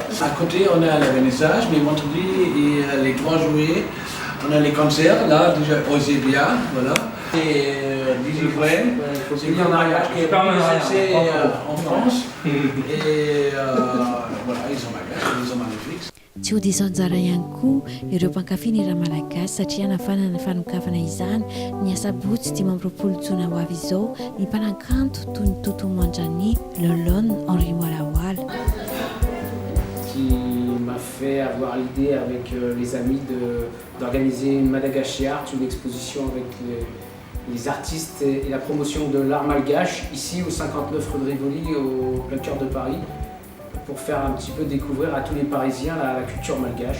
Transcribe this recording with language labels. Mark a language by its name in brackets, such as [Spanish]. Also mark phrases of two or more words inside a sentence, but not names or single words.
[French] À côté, on a le vernissage, mais vendredi et les 3 juillet, on a les concerts, là, déjà au Zébia, voilà. Et Digifren, c'est bien en arrière, qui est en France. Et voilà, ils sont malgaches, ils sont magnifiques. [Malagasy] Tsy ho diso anjara ihany koa ireo mpankafy ny raha malagasy satria nafanana fanokafana izany ny asabotsy 20 jona ho avy izao ny mpanakanto toy ny Toto Mandrany, Lolone, Henri Moalawal. [French] Qui m'a fait avoir l'idée avec les amis d'organiser une Madagascar, une exposition avec les artistes et la promotion de l'art malgache ici au 59 rue de Rivoli au plein cœur de Paris pour faire un petit peu découvrir à tous les Parisiens la culture malgache.